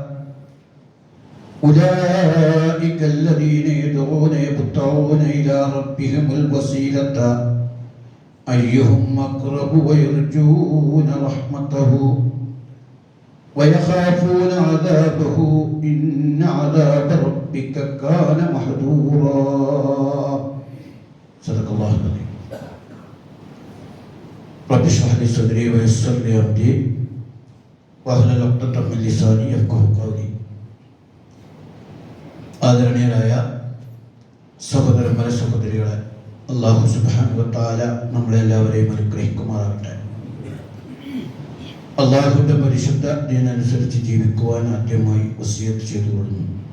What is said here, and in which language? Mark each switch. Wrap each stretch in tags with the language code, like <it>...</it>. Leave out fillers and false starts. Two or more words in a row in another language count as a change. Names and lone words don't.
<ar>أولئك الذين يدعون يبتغون إلى ربهم الوسيلة أيهم أقرب ويرجون رحمته ويخافون عذابه إن عذاب ربك كان محذورا صدق الله العظيم رب اشرح لي صدري ويسر لي أمري واحلل عقدة من لساني يفقهوا قولي</ar> <ml>ആദരണീയരായ സഹോദരന്മാരെ സഹോദരികളെ,</ml> <ar>الله سبحانه وتعالى</ar> <ml>നമ്മളെല്ലാവരെയും അനുഗ്രഹിക്കുമാറാകട്ടെ. അല്ലാഹുവിന്റെ പരിശുദ്ധ ദീനനുസരിച്ച് ജീവിക്കുവാൻ ആദ്യമായി വസിയത്ത് ചെയ്തുകൊള്ളുന്നു.</ml>